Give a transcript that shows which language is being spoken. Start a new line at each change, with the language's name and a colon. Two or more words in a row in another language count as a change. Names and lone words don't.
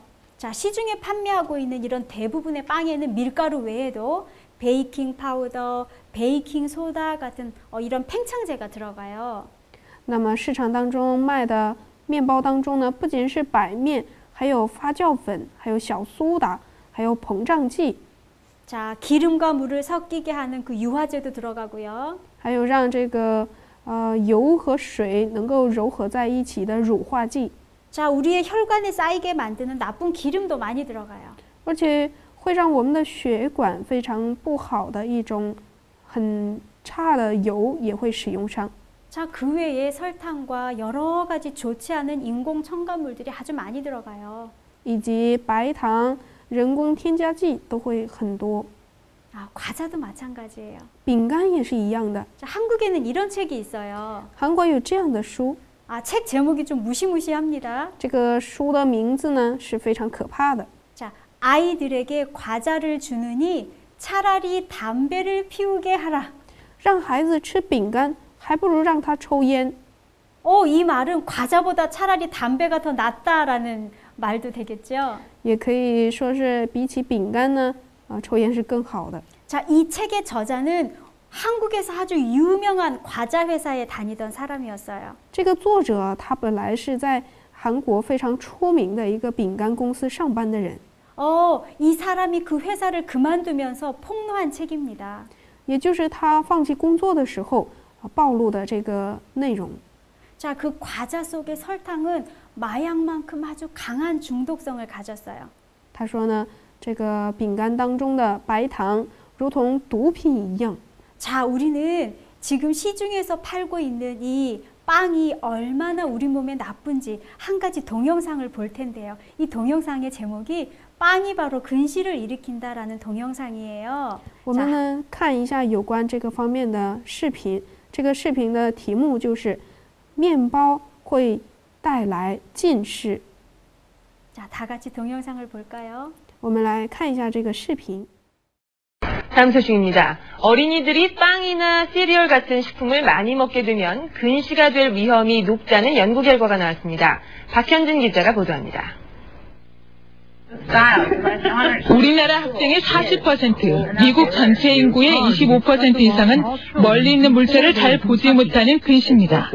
Korean: 자, 시중에 판매하고 있는 이런 대부분의 빵에는 밀가루 외에도 베이킹 파우더, 베이킹 소다 같은 이런 팽창제가 들어가요.
Chinese: 那么市场当中卖的面包当中呢，不仅是白面，还有发酵粉，还有小苏打，还有膨胀剂。
Korean: 자, 기름과 물을 섞이게 하는 그 유화제도 들어가고요.
Chinese: 还有让这个油和水能够柔合在一起的乳化剂。
Korean: 자, 우리의 혈관에 쌓이게 만드는 나쁜 기름도 많이 들어가요.
Chinese: 而且会让我们的血管非常不好的一种很差的油也会使用上。
Korean: 자, 그 외에 설탕과 여러 가지 좋지 않은 인공 첨가물들이 아주 많이 들어가요.
Chinese: 以及白糖、人工添加剂都会很多。
Korean: 아, 과자도 마찬가지예요.
Chinese: 饼干也是一样的。
Korean: 자, 한국에는 이런 책이 있어요.
Chinese: 韩国有这样的书，
Korean: 아, 책 제목이 좀 무시무시합니다.
Chinese: 这个书的名字呢是非常可怕的。
Korean: 자, 아이들에게 과자를 주느니 차라리 담배를 피우게 하라.
Chinese: 让孩子吃饼干，还不如让他抽烟。
Korean: 이 말은 과자보다 차라리 담배가 더 낫다라는 말도 되겠죠.
Chinese: 也可以说是比起饼干呢，抽烟是更好的。
Korean: 자, 이 책의 저자는 한국에서 아주 유명한 과자 회사에 다니던 사람이었어요.
Chinese: 这个作者他本来是在韩国非常出名的一个饼干公司上班的人。
Korean: 이 사람이 그 회사를 그만두면서 폭로한 책입니다.
Chinese: 也就是他放弃工作的时候暴露的这个内容。
Korean: 자, 그 과자 속의 설탕은 마약만큼 아주 강한 중독성을 가졌어요.
Chinese: 他说呢，这个饼干当中的白糖如同毒品一样。
Korean: 자, 우리는 지금 시중에서 팔고 있는 이 빵이 얼마나 우리 몸에 나쁜지 한 가지 동영상을 볼 텐데요. 이 동영상의 제목이 빵이 바로 근시를 일으킨다라는 동영상이에요.
Chinese: 我们呢看一下有关这个方面的视频。这个视频的题目就是面包会带来近视。
Korean: 자, 다 같이 동영상을 볼까요?
Chinese: 我们来看一下这个视频。
Korean: 다음 소식입니다. 어린이들이 빵이나 시리얼 같은 식품을 많이 먹게 되면 근시가 될 위험이 높다는 연구 결과가 나왔습니다. 박현진 기자가 보도합니다. 우리나라 학생의 40%, 미국 전체 인구의 25% 이상은 멀리 있는 물체를 잘 보지 못하는 근시입니다.